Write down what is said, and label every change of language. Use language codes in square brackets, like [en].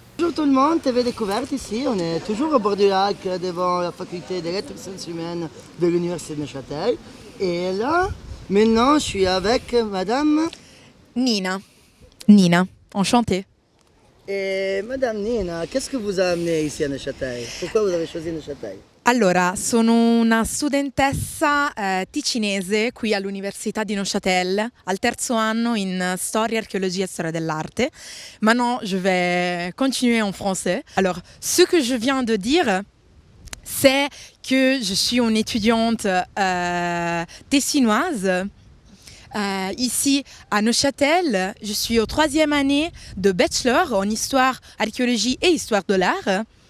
[fr] Bonjour tout le monde, TV Découverte ici. On est toujours au bord du lac devant la faculté des lettres et sciences humaines de l'université de Neuchâtel. Et là, maintenant je suis avec madame Nina, enchantée. Et madame Nina, qu'est-ce que vous a amené ici à Neuchâtel? Pourquoi vous avez choisi Neuchâtel? [it] Allora, sono una studentessa ticinese qui all'Università di Neuchâtel, al terzo anno in storia, [fr] archéologie et [it] storia dell'arte. [fr] Maintenant, je vais continuer en français. Alors, ce que je viens de dire, c'est que je suis une étudiante tessinoise. Ici à Neuchâtel, je suis au 3e année de bachelor en histoire, archéologie et histoire de l'art.